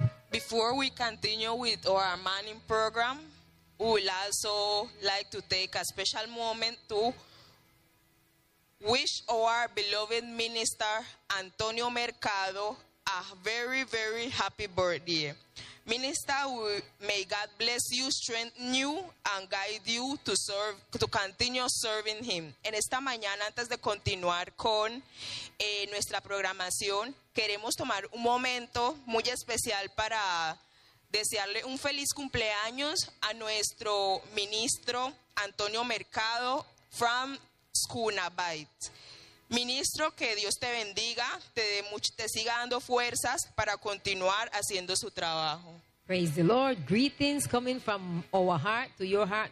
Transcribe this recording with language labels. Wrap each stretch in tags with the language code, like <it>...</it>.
<en>Before we continue with our mourning program, we would also like to take a special moment to wish our beloved minister, Antonio Mercado, a very, very happy birthday. Minister, may God bless you, strengthen you, and guide you to continue serving Him.</en> <es>En esta mañana, antes de continuar con nuestra programación, queremos tomar un momento muy especial para desearle un feliz cumpleaños a nuestro ministro Antonio Mercado from Scunabite. Ministro, que Dios te bendiga, te siga dando fuerzas para continuar haciendo su trabajo.</es> <en>Praise the Lord. Greetings coming from our heart to your heart.</en>